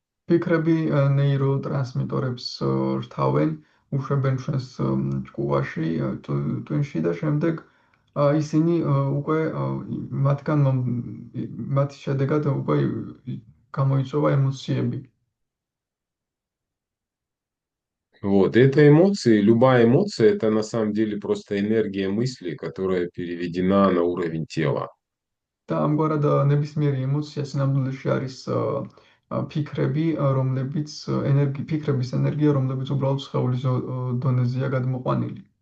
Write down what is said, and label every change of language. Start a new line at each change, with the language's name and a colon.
Georgian: ფიქრები ნეიროტრანსმიტორებს რთავენ, უშვებენ ჩვენს ჭკუაში, ტვინში და შემდეგ ისინი უკვე მათი შედეგად უკვე გამოიწვევა ემოციები.
Russian: Вот. Это эмоции, любая эмоция, это на самом деле просто энергия мысли, которая переведена на уровень тела.
Georgian: და ამგვარად ნებისმიერი ემოცია სინამდვილეში არის ფიქრები, ფიქრების ენერგია, რომლებიც უბრალოდ სხეულის დონეზეა გადმოყვანილი.